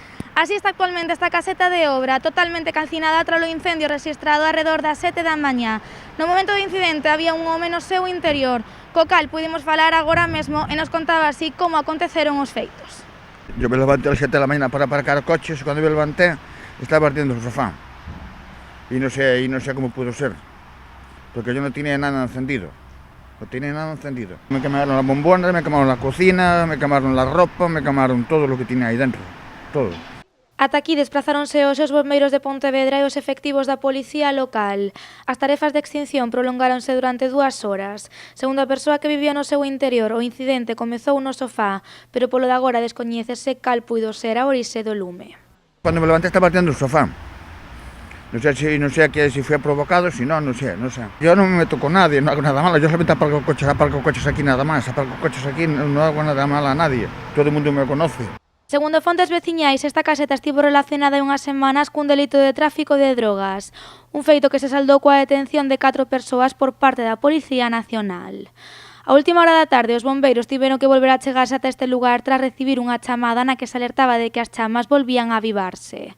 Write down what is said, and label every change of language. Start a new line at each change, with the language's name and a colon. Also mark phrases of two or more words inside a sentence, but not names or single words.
Galician: Así está actualmente esta caseta de obra, totalmente calcinada tras o incendio rexistrado arredor das 7 da mañá. No momento do incidente había un home no seu interior, co cal pudimos falar agora mesmo e nos contaba así como aconteceron os feitos.
Spanish: Yo me levanté a las 7 de la mañana para aparcar coches y cuando me levanté estaba ardiendo el sofá. Y no sé cómo pudo ser, porque yo no tenía nada encendido. No tenía nada encendido. Me quemaron las bombonas, me quemaron la cocina, me quemaron la ropa, me quemaron todo lo que tenía ahí dentro. Todo.
Galician: Ata aquí desplazáronse os bombeiros de Pontevedra e os efectivos da policía local. As tarefas de extinción prolongáronse durante 2 horas. Segundo a persoa que vivía no seu interior, o incidente comezou no sofá, pero polo de agora descoñécese cal puido ser a orixe do lume.
Spanish: Cuando me levanté estaba ardiendo el sofá. No sé si fue provocado, si no sé. Yo no me meto con nadie, no hago nada malo. Yo solamente aparco coches aquí nada más. Aparco coches aquí, no hago nada malo a nadie. Todo el mundo me conoce.
Galician: Segundo fontes veciñais, esta caseta estivo relacionada hai unhas semanas cun delito de tráfico de drogas, un feito que se saldou coa detención de 4 persoas por parte da Policía Nacional. A última hora da tarde, os bombeiros tiveron que volver a chegarse ata este lugar tras recibir unha chamada na que se alertaba de que as chamas volvían a avivarse.